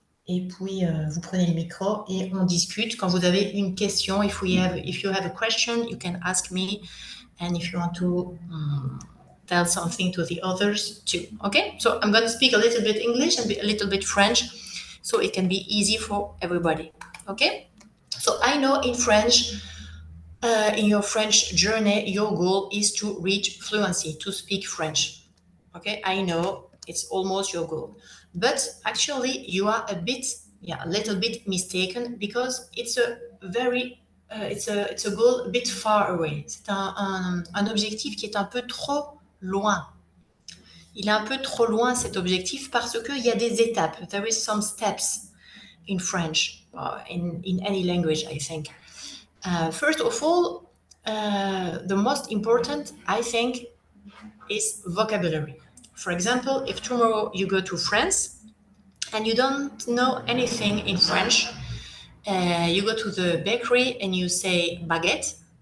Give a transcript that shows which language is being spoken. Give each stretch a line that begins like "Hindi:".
French: Et puis, vous prenez le micro et on discute. Quand vous avez une question,
English: if you have a question, you can ask me. And if you want to tell something to the others too. Okay? So I'm going to speak a little bit English and a little bit French so it can be easy for everybody. Okay? So I know in French, in your French journey, your goal is to reach fluency, to speak French. Okay? I know it's almost your goal. But actually, you are a little bit mistaken because it's a very it's a goal a bit far away.
French: C'est un objectif qui est un peu trop loin. Il est un peu trop loin cet objectif parce qu'il y a des étapes.
English: There is some steps in French, in any language, I think. First of all, the most important, I think, is vocabulary. For example, if tomorrow you go to France and you don't know anything in French, you go to the bakery and you say baguette.